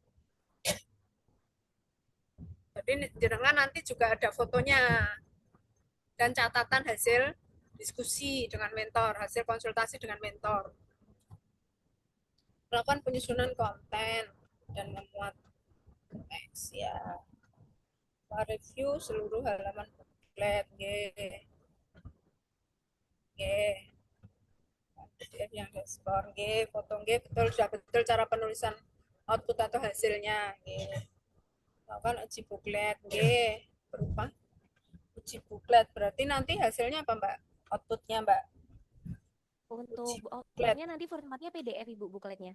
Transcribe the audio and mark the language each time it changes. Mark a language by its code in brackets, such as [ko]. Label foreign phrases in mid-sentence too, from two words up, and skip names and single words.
[id] Jadi jenengan nanti juga ada fotonya dan catatan hasil diskusi dengan mentor, hasil konsultasi dengan mentor. Melakukan penyusunan konten dan memuat teks ya. Review seluruh halaman booklet, nggih. Nggih. PDF yang respon, nggih, foto nggih, betul sudah betul cara penulisan output atau hasilnya, nggih. Lakukan uji booklet, nggih, berupa uji booklet. Berarti nanti hasilnya apa, Mbak? Outputnya, Mbak? Untuk bookletnya nanti formatnya PDF, Ibu, bookletnya.